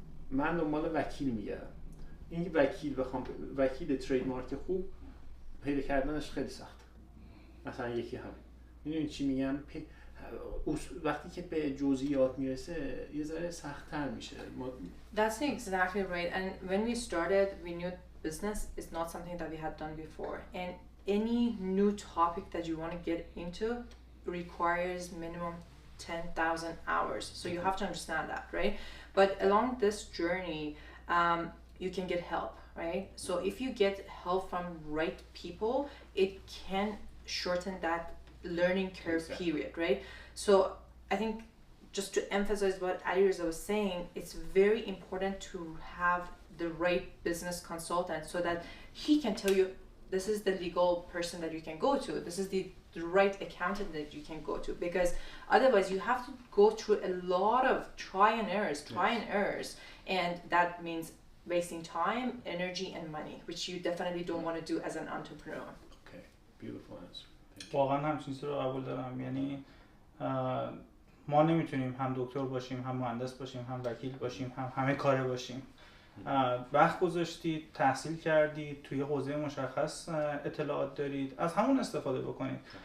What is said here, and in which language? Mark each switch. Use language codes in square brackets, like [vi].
[fa] من دنبال وکیل میگردم. این وکیل ترید مارک خوب پیدا کردنش خیلی سخت. مثلا یکی همین، میدونی چی میگم، وقتی که به جزئیات میرسه یه ذره سخت‌تر میشه. [en] That's exactly right. And when we started, we knew business is not something that we had done before. And any new topic that you want to get into requires minimum 10,000 hours. So you have to understand that, right? But along this journey, you can get help, right? So if you get help from right people, it can shorten that learning curve period, right? So I think just to emphasize what Alireza was saying, it's very important to have the right business consultant so that he can tell you this is the legal person that you can go to, this is the right accountant that you can go to, because otherwise you have to go through a lot of try and errors, and that means wasting time, energy and money, which you definitely don't want to do as an entrepreneur. Okay, beautiful answer. [fa] واقعا همچین چیزی رو قبول دارم. یعنی ما نمیتونیم هم دکتر باشیم، هم مهندس باشیم، هم وکیل باشیم، هم همه کاره باشیم. وقت گذاشتید، تحصیل کردید، توی حوزه مشخص اطلاعات دارید، از همون استفاده بکنید.